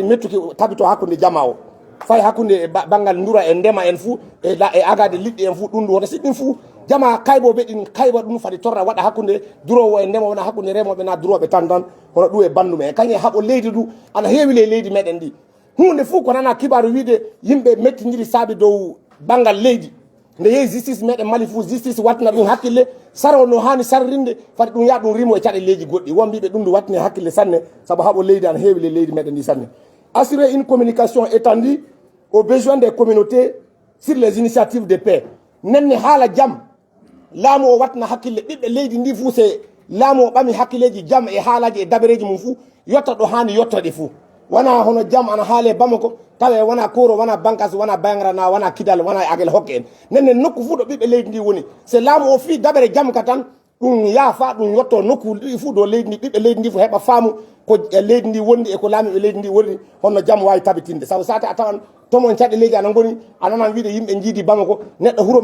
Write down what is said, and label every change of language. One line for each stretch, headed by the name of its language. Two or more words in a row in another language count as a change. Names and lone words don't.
Fula: mettuki tabito hakkude jama o fay hakkude e banggal ndura e ndema en fuu e agade liɗɗi en fuu ɗum ndu hono siɗɗin fuu jama kayboɓe ɗin kayba ɗum fadi torra waɗa hakkude durowo e ndema wona hakkude remoɓe na duroɓe tan hono ɗum e bandume e kañum haɓo leydi du ana heewi le leydi meɗen ndi hunde fuu ko nana kibaru wiide yimɓe mettidiri saabi dow banggal leydi nde yeehi justice meɗen Mali fuu justice wattina ɗum hakkille saro no hani sarrinde fadi ɗum ya ɗum rimo e caɗe goɗɗi wonɓiɓe ɗum ndu wattine hakkille sanne saabu haɓo leydi ana heewi le leydi meɗen ndi sanne
French: assurer une communication étendue aux besoins des communautés sur les initiatives de paix
Fula: nenne haala jaam laamu o wattina hakkille ɓiɓɓe leydi ndi fuu se laamu o ɓami hakkilleji jaam e haalaji e dabareji mum fuu yotta ɗo hani yottode fuu wona hono jaam ana haale Bamako tawe wona koro wona bankas wona bayangrana wona kidal wona e agel hokke en nenne nokku fuu ɗo ɓiɓɓe leydi ndi woni se laamu o fi dabere jaam ka tan ɗum yaafa ɗum yotto nokku ɗi fuu dow leydi ndi ɓiɓɓe leydi ndi fo heɓa faamu ko e leydi ndi wondi e ko laamiɓe leydi ndi woni honno jaam wawi tabitinde sabu sate a tawan tomon caɗe leydi ana goni ananan wiide yimɓe jiidi Bamako neɗɗo huuro